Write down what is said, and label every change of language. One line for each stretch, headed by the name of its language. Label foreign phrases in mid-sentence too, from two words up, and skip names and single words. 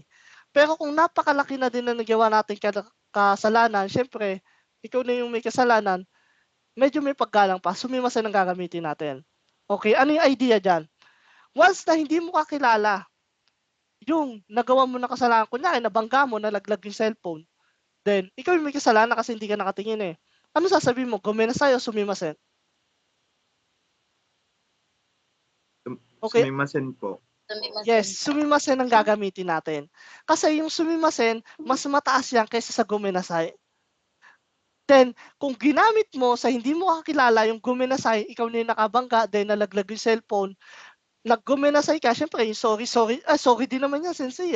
Filipino: Pero kung napakalaki na din na nagawa natin kasalanan, syempre, ikaw na yung may kasalanan, medyo may paggalang pa, Sumimasen ang gagamitin natin. Okay, ano yung idea dyan? Once na hindi mo kakilala, yung nagawa mo na kasalanan, kunyari nabangga mo, nalaglag yung cellphone, then ikaw yung may kasalanan kasi hindi ka nakatingin eh. Ano sasabihin mo? Gumenasay o Sumimasen? Okay. Sumimasen po. Yes, Sumimasen ang gagamitin natin. Kasi yung Sumimasen, mas mataas yan kaysa sa Gumenasay. Then, kung ginamit mo sa hindi mo kakilala yung Gumenasay, ikaw na yung nakabangga, then nalaglag yung cellphone, nag-Gumenasay ka, syempre yung sorry din naman yan, sensei eh.